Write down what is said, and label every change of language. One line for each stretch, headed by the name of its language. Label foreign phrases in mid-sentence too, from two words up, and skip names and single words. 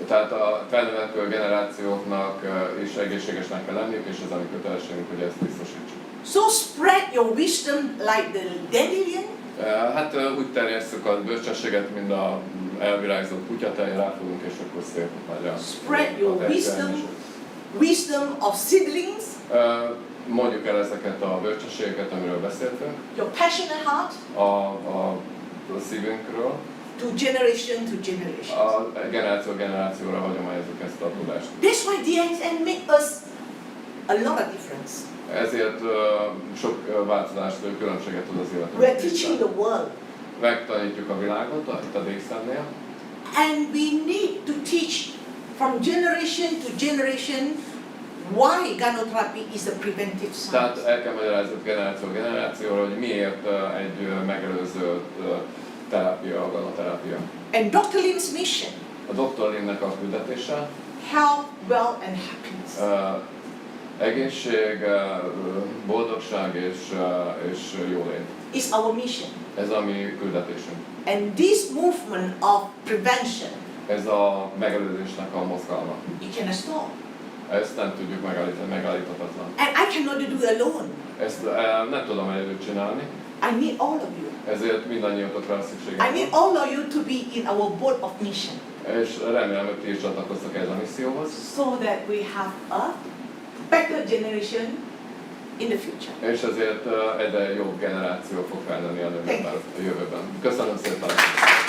Hungarian: Tehát a felnövekvő generációknak is egészségesnek kell lenniük, és ez a mi kötelességünk, hogy ezt biztosítsuk.
English: So spread your wisdom like the dandelion.
Hungarian: Hát úgy terjesszük a bölcsességet, mint a elvirágzott kutyatej, ráfogunk, és akkor szép nagy a
English: Spread your wisdom of seedlings,
Hungarian: mondjuk el ezeket a bölcsességeket, amiről beszéltünk,
English: your passionate heart,
Hungarian: a szívünkről.
English: to generation to generation.
Hungarian: A generációra hagyományozzuk ezt a tudást.
English: That's why DXN make us a lot of difference.
Hungarian: Ezért sok változást, különbséget tud az
English: We are
Hungarian: életünkben.
English: teaching the world.
Hungarian: Megtanítjuk a világot itt a DXN-nél.
English: And we need to teach from generation to generation why gynotherapy is a preventive
Hungarian: Tehát
English: science.
Hungarian: el kell magyarázzuk generációra, hogy miért egy megelőző terápia, a ganoterápia.
English: And Dr. Lim's mission,
Hungarian: A Dr. Limnek a küldetése
English: health, wealth and happiness.
Hungarian: Egészség, boldogság és jólét.
English: Is our mission.
Hungarian: Ez a mi küldetésünk.
English: And this movement of prevention,
Hungarian: Ez a megelőzésnek a mozgalma.
English: you cannot stop.
Hungarian: Ezt nem tudjuk megállíthatatlan.
English: And I cannot do it alone.
Hungarian: Ezt nem tudom egyedül csinálni,
English: I need all of you.
Hungarian: ezért mindannyiatokra szükségem
English: I need
Hungarian: van.
English: all of you to be in our boat of mission
Hungarian: És remélem, hogy ti is csatlakoztok ez a misszióhoz.
English: so that we have a better generation in the future.
Hungarian: És ezért egyre jobb generáció fog felnőni a jövőben. Köszönöm szépen!